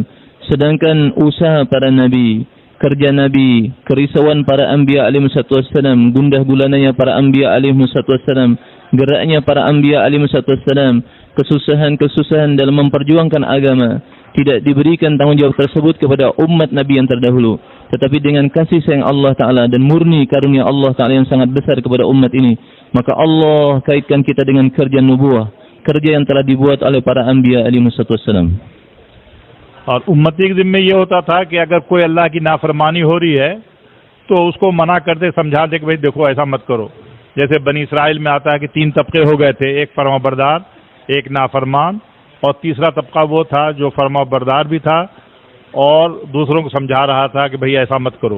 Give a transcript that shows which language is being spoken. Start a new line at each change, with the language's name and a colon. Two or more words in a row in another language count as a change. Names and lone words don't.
Indonesian: Sedangkan usaha para nabi, kerja nabi, kerisauan para anbiya
Arabic: عليه السلام,
Indonesian: gundah gulananya para anbiya
Arabic: عليه السلام,
Indonesian: geraknya para anbiya
Arabic: عليه السلام,
Indonesian: kesusahan-kesusahan dalam memperjuangkan agama, tidak diberikan tanggung jawab tersebut kepada umat nabi yang terdahulu, tetapi dengan kasih sayang Allah Ta'ala dan murni karunia Allah Ta'ala yang sangat besar kepada umat ini, maka Allah kaitkan kita dengan kerja nubuah, kerja yang telah dibuat oleh para anbiya
Arabic: عليه السلام.
Hindi: और उम्मती के ज़िम्मे ये होता था कि अगर कोई अल्लाह की नाफरमानी हो रही है तो उसको मना करते, समझा दे कि भाई देखो ऐसा मत करो। जैसे बनी इसराइल में आता है कि 3 तबके हो गए थे, एक फरमाबरदार, एक नाफरमान और तीसरा तबका वो था जो फरमाबरदार भी था और दूसरों को समझा रहा था कि भाई ऐसा मत करो।